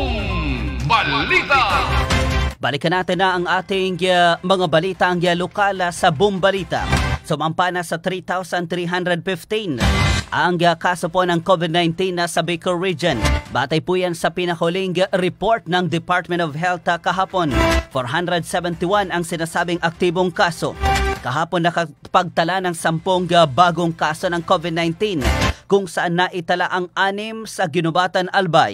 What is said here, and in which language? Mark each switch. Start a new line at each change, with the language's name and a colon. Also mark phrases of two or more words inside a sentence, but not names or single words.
Filipino: Balita! Balikan natin na ang ating mga balita ang lokal sa Boom Balita. Sumampa na sa 3,315 ang kaso po ng COVID-19 sa Bicol Region. Batay po yan sa pinahuling report ng Department of Health kahapon. 471 ang sinasabing aktibong kaso. Kahapon nakapagtala ng 10 bagong kaso ng COVID-19 kung saan naitala ang 6 sa Ginubatan, Albay.